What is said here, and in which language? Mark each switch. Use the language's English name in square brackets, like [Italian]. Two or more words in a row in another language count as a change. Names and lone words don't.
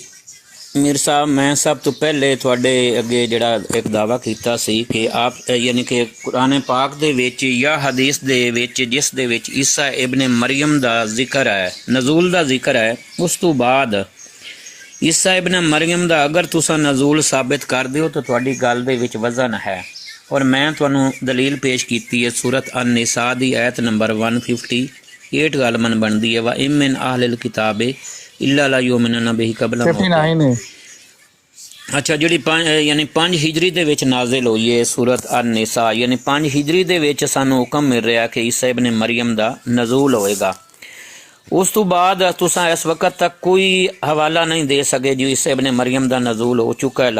[Punjabi] ਮੀਰ ਸਾਹਿਬ, ਮੈਂ ਸਭ ਤੋਂ ਪਹਿਲੇ ਤੁਹਾਡੇ ਅੱਗੇ ਜਿਹੜਾ ਇੱਕ ਦਾਵਾ ਕੀਤਾ ਸੀ ਕਿ ਆਪ ਯਾਨੀ ਕਿ ਕੁਰਾਨ ਪਾਕ ਦੇ ਵਿੱਚ ਜਾਂ ਹਦੀਸ ਦੇ ਵਿੱਚ ਜਿਸ ਦੇ ਵਿੱਚ ਈਸਾ ਇਬਨ ਮਰੀਮ ਦਾ ਜ਼ਿਕਰ ਹੈ, ਨਜ਼ੂਲ ਦਾ ਜ਼ਿਕਰ ਹੈ, ਉਸ ਤੋਂ ਬਾਅਦ ਈਸਾ ਇਬਨ ਮਰੀਮ ਦਾ ਅਗਰ ਤੁਸੀਂ ਨਜ਼ੂਲ ਸਾਬਿਤ ਕਰਦੇ ਹੋ ਤਾਂ ਤੁਹਾਡੀ ਗੱਲ ਦੇ ਵਿੱਚ ਵਜ਼ਨ ਹੈ। ਔਰ ਮੈਂ ਤੁਹਾਨੂੰ ਦਲੀਲ ਪੇਸ਼ ਕੀਤੀ ਹੈ ਸੂਰਤ ਅਨ-ਨਿਸਾ ਦੀ ਆਇਤ ਨੰਬਰ 158 ਗੱਲ ਮਨ ਬਣਦੀ ਹੈ [Arabic] وإن من أهل الكتاب إلا لا يؤمنون به قبل موت. [Urdu] 59 है। अच्छा, [Punjabi] ਜਿਹੜੀ 5 ਹਿਜਰੀ ਦੇ ਵਿੱਚ ਨਾਜ਼ਿਲ ਹੋਈ ਹੈ ਸੂਰਤ ਅਨ-ਨਿਸਾ, ਯਾਨੀ 5 ਹਿਜਰੀ ਦੇ ਵਿੱਚ ਸਾਨੂੰ ਹੁਕਮ ਮਿਲ ਰਿਹਾ ਕਿ ਈਸਾ ਇਬਨ ਮਰੀਮ ਦਾ ਨਜ਼ੂਲ ਹੋਏਗਾ। ਉਸ ਤੋਂ ਬਾਅਦ ਤੁਸੀਂ ਇਸ ਵਕਤ ਤੱਕ ਕੋਈ ਹਵਾਲਾ ਨਹੀਂ ਦੇ ਸਕੇ ਜੋ ਈਸਾ ਇਬਨ ਮਰੀਮ ਦਾ ਨਜ਼ੂਲ ਹੋ ਚੁੱਕਾ ਹੈ।